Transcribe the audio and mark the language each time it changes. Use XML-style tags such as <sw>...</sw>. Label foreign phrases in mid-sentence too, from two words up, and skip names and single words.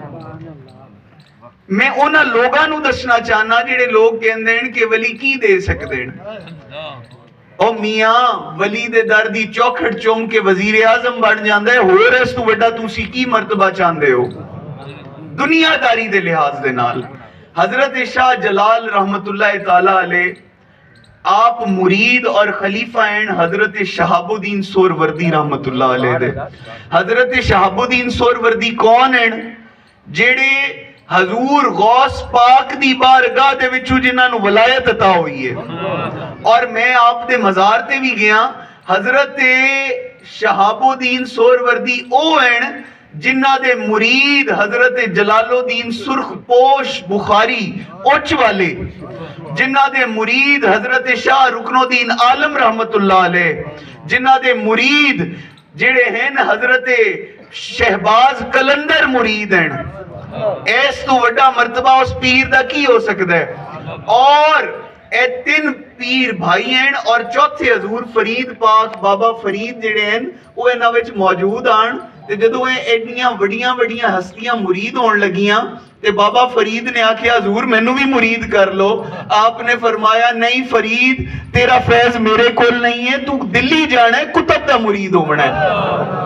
<pa>ਮੈਂ ਉਨ੍ਹਾਂ ਲੋਕਾਂ ਨੂੰ ਦੱਸਣਾ ਚਾਹਨਾ ਜਿਹੜੇ ਲੋਕ ਕਹਿੰਦੇ ਨੇ ਕਿ ਵਲੀ ਕੀ ਦੇ ਸਕਦੇ ਨੇ। ਓ ਮੀਆਂ ਵਲੀ ਦੇ ਦਰ ਦੀ ਚੌਖਟ ਚੁੰਮ ਕੇ ਵਜ਼ੀਰ ਆਜ਼ਮ ਬਣ ਜਾਂਦਾ ਹੈ ਹੋਰ ਇਸ ਤੋਂ ਵੱਡਾ ਤੁਸੀਂ ਕੀ ਮਰਤਬਾ ਚਾਹੁੰਦੇ ਹੋ ਦੁਨੀਆਦਾਰੀ ਦੇ ਲਿਹਾਜ਼ ਦੇ ਨਾਲ। हजरत शाह जलाल</pa> <ar>رحمة الله تعالى عليه</ar> <pa>ਆਪ ਮੁਰੀਦ ਔਰ ਖ਼ਲੀਫ਼ਾ ਹੈਂ ਹਜ਼ਰਤ ਸ਼ਹਾਬੁੱਦੀਨ ਸੋਹਰਵਰਦੀ</pa> <ar>رحمة الله عليه</ar> <pa>दे।</pa> <ur>حضرت شہاب الدین سہروردی کون ہیں?</ur> <pa>ਜਿਹੜੇ ਹਜ਼ੂਰ ਗ਼ੌਸ ਪਾਕ ਦੀ ਬਾਰਗਾਹ ਦੇ ਵਿਚੋਂ ਜਿਨ੍ਹਾਂ ਨੂੰ ਵਲਾਇਤ ਅਤਾ ਹੋਈ ਹੈ। ਔਰ ਮੈਂ ਆਪ ਦੇ ਮਜ਼ਾਰ ਤੇ ਭੀ ਗਿਆ। ਹਜ਼ਰਤ ਸ਼ਹਾਬੁੱਦੀਨ ਸੋਹਰਵਰਦੀ ਓ ਹੈਂ ਜਿਨ੍ਹਾਂ ਦੇ ਮੁਰੀਦ ਹਜ਼ਰਤ ਜਲਾਲੁੱਦੀਨ ਸੁਰਖ਼ਪੋਸ਼ ਬੁਖ਼ਾਰੀ ਉੱਚ ਵਾਲੇ ਜਿਨ੍ਹਾਂ ਦੇ ਮੁਰੀਦ ਹਜ਼ਰਤ ਸ਼ਾਹ ਰੁਕਨੁੱਦੀਨ ਆਲਮ</pa> <ar>رحمة الله عليه,</ar> <pa>ਜਿਨ੍ਹਾਂ ਦੇ ਮੁਰੀਦ ਜਿਹੜੇ ਹੈਂ ਹਜ਼ਰਤ ਸ਼ਹਬਾਜ਼ ਕਲੰਦਰ ਮੁਰੀਦ ਹੈਂ। ਇਸ ਤੋਂ ਵੱਡਾ ਮਰਤਬਾ ਉਸ ਪੀਰ ਦਾ ਕੀ ਹੋ ਸਕਦਾ ਹੈ? ਔਰ ਏ ਤਿੰਨ ਪੀਰ ਭਾਈ ਹੈਂ ਔਰ ਚੌਥੇ ਹਜ਼ੂਰ ਫ਼ਰੀਦ ਪਾਕ ਬਾਬਾ ਫ਼ਰੀਦ ਜਿਹੜੇ ਹੈਂ ਵੋ ਇਨ੍ਹਾਂ ਵਿਚ ਮੌਜੂਦ ਆਨ। ਤੇ ਜਦੋਂ ਯੇ ਏਡੀਆਂ ਵੱਡੀਆਂ ਵੱਡੀਆਂ ਹਸਤੀਆਂ ਮੁਰੀਦ ਹੋਣ ਲੱਗੀਆਂ ਤੇ ਬਾਬਾ ਫ਼ਰੀਦ ਨੇ ਆਖਿਆ ਹਜ਼ੂਰ ਮੈਨੂੰ ਭੀ ਮੁਰੀਦ ਕਰ ਲੋ। ਆਪਨੇ ਫ਼ਰਮਾਇਆ ਨਹੀਂ ਫ਼ਰੀਦ ਤੇਰਾ ਫ਼ੈਜ਼ ਮੇਰੇ ਕੋਲ ਨਹੀਂ ਹੈ ਤੂੰ ਦਿੱਲੀ ਜਾਣਾ ਹੈ ਕੁਤੁਬ ਦਾ ਮੁਰੀਦ ਹੋਣਾ ਹੈ।</pa>